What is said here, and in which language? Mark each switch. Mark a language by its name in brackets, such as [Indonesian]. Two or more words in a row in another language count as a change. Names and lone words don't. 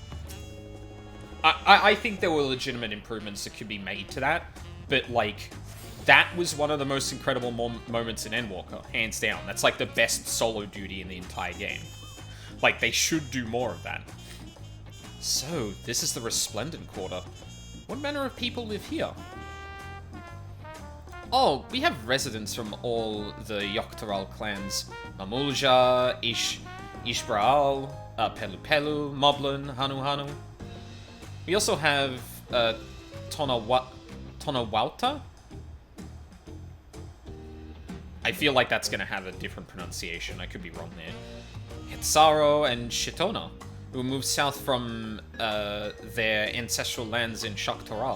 [English] I think there were legitimate improvements that could be made to that, but like, that was one of the most incredible moments in Endwalker, hands down. That's like the best solo duty in the entire game. Like, they should do more of that. So, this is the Resplendent Quarter. What manner of people live here? Oh, we have residents from all the Yoktaral clans. Mamulja, Ishbraal, Pelu Pelu, Moblin, Hanu Hanu. We also have Tonawalta? I feel like that's going to have a different pronunciation. I could be wrong there. Hetsaro and Shitona, who moved south from their ancestral lands in Shoktoral.